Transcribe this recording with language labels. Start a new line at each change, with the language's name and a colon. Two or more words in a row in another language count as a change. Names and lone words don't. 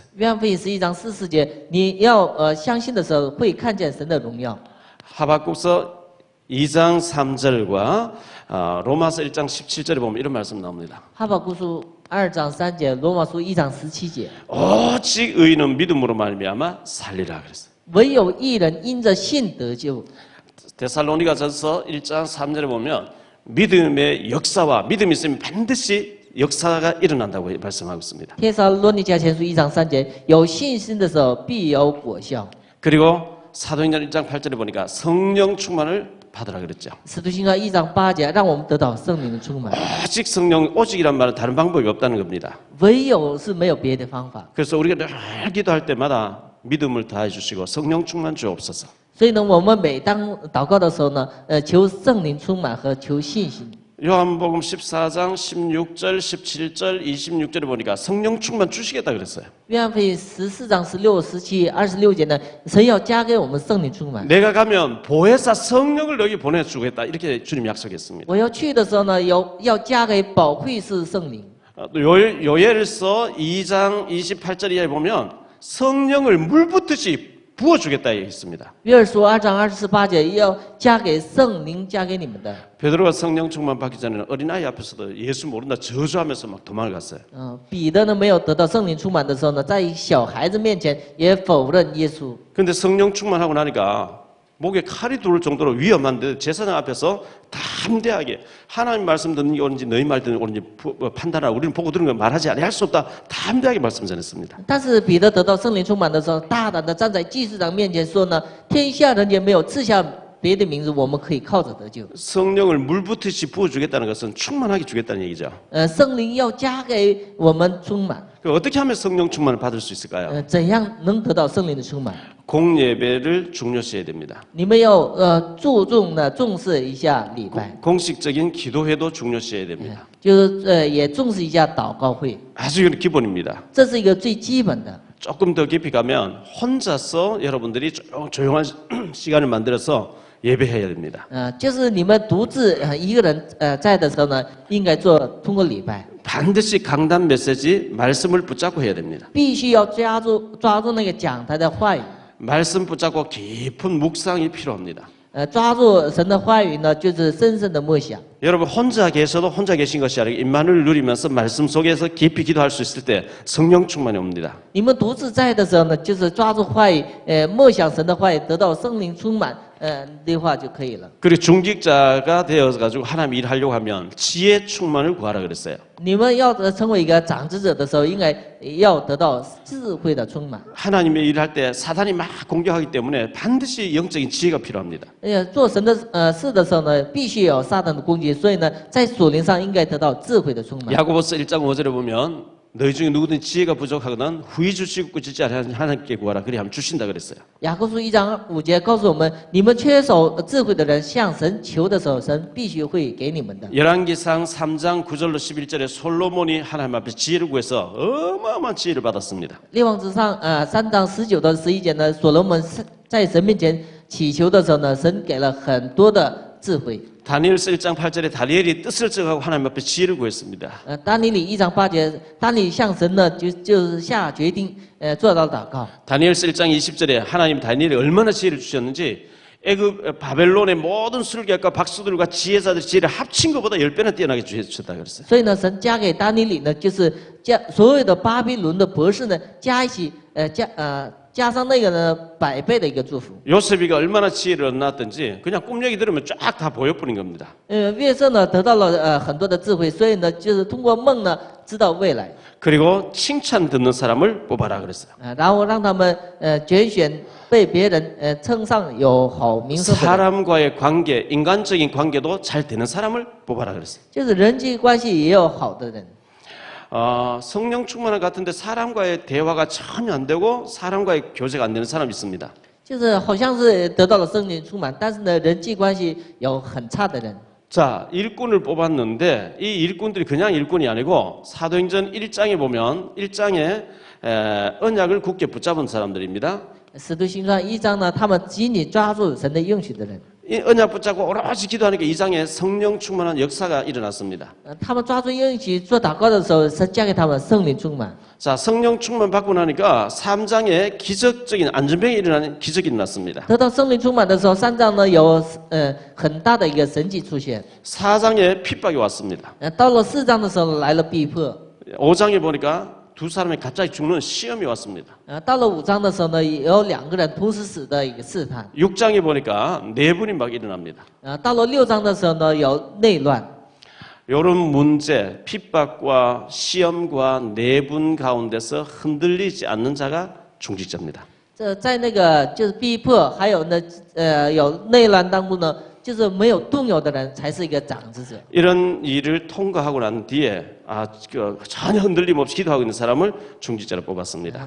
Chinese: 约翰福音11章44节，你要相信的时候会看见神的荣耀。
Korean: 하박국서 2장 3절과 로마서 1장 17절에 보면 이런 말씀 나옵니다.
Chinese: 哈巴谷书2章3节，罗马书1章17节，
Korean: 오직 의인은 믿음으로 말미암아 살리라 그랬어요.
Chinese: 唯有义人因着信得救。
Korean: 데살로니가전서 1장 3절에 보면 믿음의 역사와 믿음이 있으면 반드시 역사가 일어난다고 말씀하고 있습니다.
Chinese: 帖撒罗尼迦前书1章3节，有信心的时候必有果效。
Korean: 그리고 사도행전 1장 8절에 보니까 성령 충만을 받으라 그랬죠.
Chinese: 使徒行传1章8节，让我们得到圣灵的充满。
Korean: 오직 성령, 오직이란 말은 다른 방법이 없다는 겁니다.
Chinese: 唯有是没有别的方法。
Korean: 그래서 우리가 늘 기도할 때마다 믿음을 다해 주시고 성령 충만 주옵소서.
Chinese: 所以呢，我们每当祷告的时候呢，求圣灵充满和求信心。
Korean: 요한복음 14장 16절, 17절, 26절에 보니까 성령 충만 주시겠다 그랬어요.
Chinese: 约翰福音14章16、17、26节呢，神要加给我们圣灵充满。
Korean: 내가 가면 보혜사 성령을 너희 보내주겠다 이렇게 주님 약속했습니다.
Chinese: 我要去的时候呢，要加给宝贵是圣灵。
Korean: 또 요엘서 2장 28절 이하에 보면 성령을 물 붓듯이 부어주겠다 했습니다.
Chinese: 约珥书2章28节要加给圣灵，加给你们的。
Korean: 베드로가 성령 충만 받기 전에는 어린아이 앞에서도 예수 모른다 저주하면서 막 도망을 갔어요.
Chinese: 彼得呢没有得到圣灵充满的时候呢，在小孩子面前也否认耶稣。
Korean: 근데 성령 충만하고 나니까 목에 칼이 들어올 정도로 위험한데 제사장 앞에서 담대하게 하나님 말씀 듣는 게 옳은지 너희 말 듣는 게 옳은지 판단하라. 우리는 보고 들은 걸 말하지 않아야 할 수 없다. 담대하게 말씀 전했습니다.
Chinese: 但是彼得得到圣灵充满的时候，大胆的站在祭司长面前说呢：天下人也没有赐下别的名字，我们可以靠着得救。
Korean: 성령을 물붓듯이 부어주겠다는 것은 충만하게 주겠다는 얘기죠.
Chinese: 圣灵要加给我们充满，
Korean: 어떻게 하면 성령 충만을 받을 수 있을까요?
Chinese: 怎样能得到圣灵的充满？
Korean: 공예배를 중요시해야 됩니다.
Chinese: 你们要注重的重视一下礼拜，
Korean: 공식적인 기도회도 중요시해야 됩니다.
Chinese: 就是也重视一下祷告会，
Korean: 아주 기본입니다.
Chinese: 这是一个最基本的。
Korean: 조금 더 깊이 가면 혼자서 여러분들이 조용한 시간을 만들어서 예배해야 됩니다.
Chinese: 就是你们独自一个人在的时候呢，应该通过礼拜，
Korean: 반드시 강단 메시지 말씀을 붙잡고 해야 됩니다.
Chinese: 必须要抓住那个讲台的话语，
Korean: 말씀 붙잡고 깊은 묵상이 필요합니다.
Chinese: 抓住神的话语呢，就是深深的默想。
Korean: 여러분 혼자 계셔도 혼자 계신 것이 아니라 임마누엘 누리면서 말씀 속에서 깊이 기도할 수 있을 때 성령 충만이 옵니다.
Chinese: 你们独自在的时候呢，就是抓住话语，默想神的话语，得到圣灵充满，的话就可以了。
Korean: 그리고 중직자가 되어가지고 하나님 일하려고 하면 지혜 충만을 구하라 그랬어요.
Chinese: 你们要成为一个长执者的时候，应该要得到智慧的充满。
Korean: 하나님의 일을 할 때 사단이 막 공격하기 때문에 반드시 영적인 지혜가 필요합니다.
Chinese: 做神的事的时候呢，必须有撒旦的攻击，所以呢，在属灵上应该得到智慧的充满。
Korean: 야고보서 1장 5절에 보면 너희 중에 누구든 지혜가 부족하거든 후히 주시고 꾸짖지 않으면 하나님께 구하라. 그리 하면 주신다 그랬어요.
Chinese: 雅各书1章5节告诉我们，你们缺少智慧的人向神求的时候，神必须会给你们的。
Korean: 열왕기상 3장 9절로 11절에 솔로몬이 하나님 앞에 지혜를 구해서 어마어마한 지혜를 받았습니다.
Chinese: 列王之上3章19到11节呢，所罗门在神面前祈求的时候呢，神给了很多的智慧。
Korean: 다니엘서 1장 8절에 다니엘이 뜻을 정하고 하나님 앞에 지혜를 구했습니다.
Chinese: 但以理1章8节，但以理向神呢就是下决定，做到祷告。
Korean: 다니엘서 1장 20절에 하나님 다니엘이 얼마나 지혜를 주셨는지 애굽 바벨론의 모든 술객과 박수들과 지혜자들 지혜를 합친 것보다 10배나 뛰어나게 주셨다 그랬어요.
Chinese: 所以呢，神加给但以理呢，就是将所有的巴比伦的博士呢加一起，加上那个呢100倍的一个祝福。
Korean: 요셉이가 얼마나 지혜를 얻었든지 그냥 꿈 얘기 들으면 쫙 다 보여버린 겁니다.
Chinese: 约瑟呢得到了很多的智慧，所以呢就是通过梦呢知道未来。
Korean: 그리고 칭찬 듣는 사람을 뽑아라 그랬어요.
Chinese: 然后让他们拣选被别人称上有好名声的人，
Korean: 사람과의 관계, 인간적인 관계도 잘 되는 사람을 뽑아라 그랬어요.
Chinese: 就是人际关系也有好的人。
Korean: 성령 충만한 것 같은데 사람과의 대화가 전혀 안 되고 사람과의 교제가 안 되는 사람이 있습니다.
Chinese: 就是好像是得到了圣灵充满，但是呢人际关系有很差的人。
Korean: 자, 일꾼을 뽑았는데 이 일꾼들이 그냥 일꾼이 아니고 사도행전 1장에 보면 1장에 언약을 굳게 붙잡은 사람들입니다.
Chinese: 使徒行传1章呢，他们紧紧抓住神的应许的人，
Korean: 이 언약 붙잡고 오롯이 기도하니까 2장에 성령 충만한 역사가 일어났습니다.
Chinese: 他们抓住应许做祷告的时候，神加给他们圣灵充满。
Korean: 자, 성령 충만 받고 나니까 3장에 기적적인 안전병이 일어나는 기적이 일어났습니다.
Chinese: 得到圣灵充满的时候，3章呢有很大的一个神迹出现。
Korean: 4장에 핍박이 왔습니다.
Chinese: 到了4章的时候来了逼迫。
Korean: 5장에 보니까 두 사람이 갑자기 죽는 시험이 왔습니다.
Chinese: 到了5章的时候呢，有2个人同时死的一个试探。
Korean: 6장에 보니까 네 분이 막 일어납니다.
Chinese: 到了6章的时候呢，有内乱。
Korean: 이런 문제, 핍박과 시험과 내분 가운데서 흔들리지 않는 자가 중직자입니다.
Chinese: 在那个就是逼迫，还有呢有内乱当中呢，就是没有动摇的人才是一个长子者。
Korean: 이런 일을 통과하고 난 뒤에 전혀 흔들림 없이 기도하고 있는 사람을 중직자로 뽑았습니다.